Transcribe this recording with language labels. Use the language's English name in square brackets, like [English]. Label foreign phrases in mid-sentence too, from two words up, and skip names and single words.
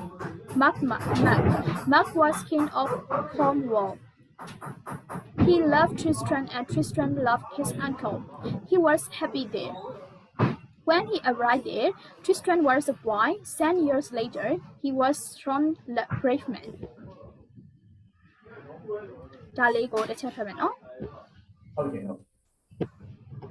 [English] Mac was king of Cornwall. He loved Tristram, and Tristram loved his uncle. He was happy there. When he arrived there, Tristram was a boy. 10 years later, he was a strong, brave man. [Burmese] ဒါလေးကိုတစ်ချက်ဖတ်မယ်နော် ဟုတ်တယ်ဟုတ်